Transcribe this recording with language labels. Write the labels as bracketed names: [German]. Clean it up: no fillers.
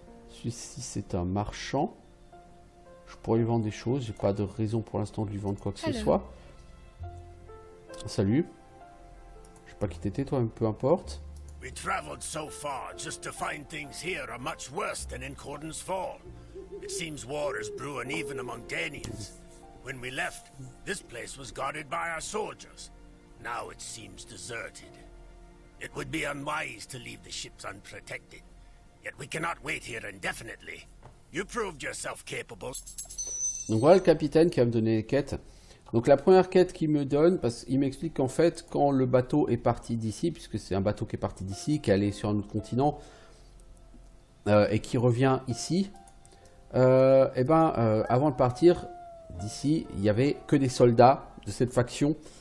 [French] Celui-ci, c'est un marchand. Je pourrais lui vendre des choses. J'ai pas de raison pour l'instant de lui vendre quoi que ce soit. Salut. Je sais pas qui t'étais, toi, mais peu importe. [English] We traveled so far just to find things here are much worse than in Corden's Fall. It seems war is brewing even among Danians. When we left, this place was guarded by our soldiers. Now it seems deserted. It would be unwise to leave the ships unprotected. Yet we cannot wait here indefinitely. You proved yourself capable. [French] Donc voilà le capitaine qui va me donner les quêtes. Donc la première quête qu'il me donne, parce qu'il m'explique qu'en fait, quand le bateau est parti d'ici, puisque c'est un bateau qui est parti d'ici, qui est allé sur un autre continent, et qui revient ici, avant de partir d'ici, il n'y avait que des soldats de cette faction.